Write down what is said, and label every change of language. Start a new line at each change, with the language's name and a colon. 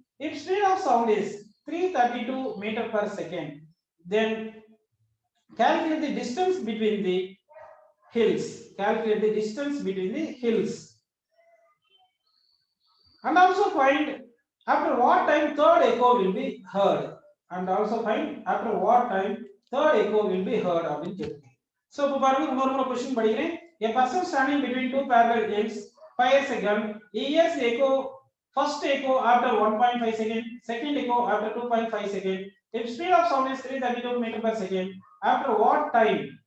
English: If speed of sound is 332 meter per second, then calculate the distance between the hills. Calculate the distance between the hills. And also find after what time third echo will be heard. And also find after what time third echo will be heard.
Tamil: So, இப்போ பாருங்க இன்னொரு question படிக்கிறேன்.
English: A person standing between two parallel hills fires a gun. He hears the echo, first echo after 1.5 second, second echo after 2.5 second. If speed of sound is 332 meter per second, after what time?